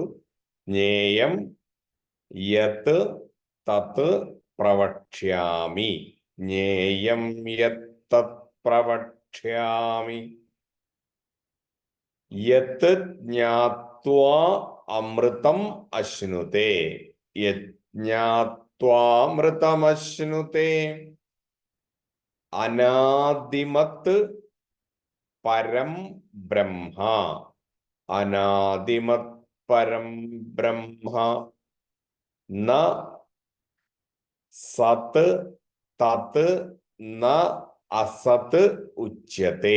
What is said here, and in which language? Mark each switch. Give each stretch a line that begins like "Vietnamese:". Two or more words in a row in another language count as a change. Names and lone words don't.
Sanskrit: ज्ञेयं यत् तत् प्रवक्ष्यामि ज्ञेयं यत् तत् प्रवक्ष्यामि यत् ज्ञात्वा अमृतम् अश्नुते. यत् ജ്ഞാത്വാമൃതമശ്നുതേ അനാദിമത് പരം ബ്രഹ്മ. അനാദിമത് പരം ബ്രഹ്മ ന സത് തത് ന അസത് ഉച്യത്തെ.